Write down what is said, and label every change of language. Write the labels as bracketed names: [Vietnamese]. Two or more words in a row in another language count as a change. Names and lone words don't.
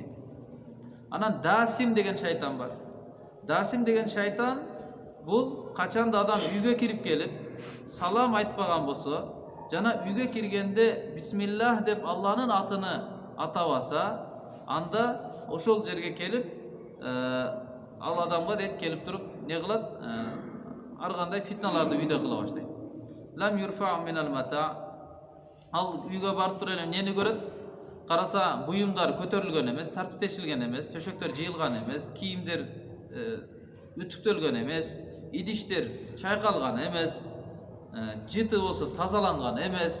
[Kyrgyz] Анан Дасим деген шайтан бар. Дасим деген шайтан бул качанда адам үйгө кирип келип, салам айтпаган болсо, жана үйгө киргенде бисмиллах деп Алланын атыны атабаса, анда ошол жерге келип, ал адамга дейт келип туруп, не кылат? Ар кандай фитналарды үйдө кыла баштайт. [Arabic] لم يرفع من المتاع. [Kyrgyz] Ал үйгө барып туруп эле эмнени көрөт? Караса, буюмдар көтөрүлгөн эмес, тартиптешилген эмес, төшөктөр жыйылган эмес, кийимдер үтүктөлгөн эмес, идиштер чайкалган эмес, жыты болсо тазаланган эмес.